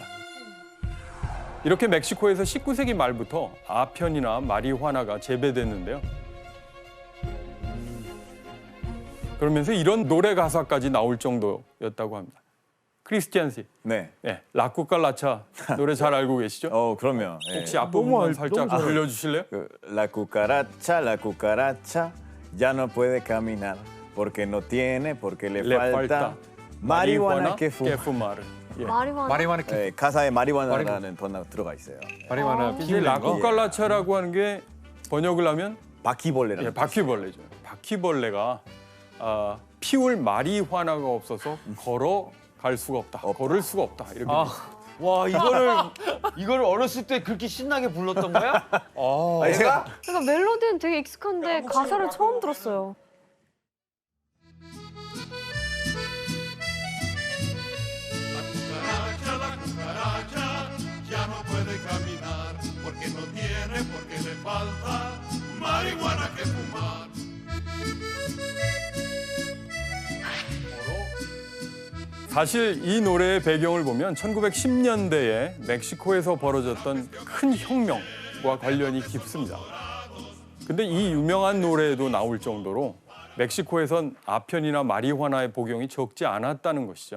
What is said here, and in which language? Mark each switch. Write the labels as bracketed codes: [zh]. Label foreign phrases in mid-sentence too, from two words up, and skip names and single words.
[ko] 이렇게 멕시코에서 19세기 말부터 아편이나 마리화나가 재배됐는데요. 그러면서 이런 노래 가사까지 나올 정도였다고 합니다. 크리스티안 씨, 네. 네, 라쿠칼라차 노래 잘 알고 계시죠? 그럼요. 예. 혹시 앞부분만 너무 살짝 잘 들려주실래요? [es] La cucaracha ya no puede caminar porque no tiene, porque le falta marihuana que fuma. fumar. [ko] 예. 마리화나. 마리화나 예, 가사에 마리화나라는 번호가 들어가 있어요. 마리화나 이제 피우는 거. 라쿠칼라차라고 하는 게 번역을 하면 바퀴벌레라는 예, 바퀴벌레죠. 바퀴벌레가 피울 마리화나가 없어서 걸어갈 수가 없다. 걸을 수가 없다. 이렇게 돼 있어요. 와 이거를 어렸을 때 그렇게 신나게 불렀던 거야? 아니, 제가 그러니까 멜로디는 되게 익숙한데 가사를 처음 들었어요. [es] La cucaracha ya no puede caminar porque no tiene, porque le falta marihuana que fumar. [ko] 사실 이 노래의 배경을 보면 1910년대에 멕시코에서 벌어졌던 큰 혁명과 관련이 깊습니다. 근데 이 유명한 노래에도 나올 정도로 멕시코에선 아편이나 마리화나의 복용이 적지 않았다는 것이죠.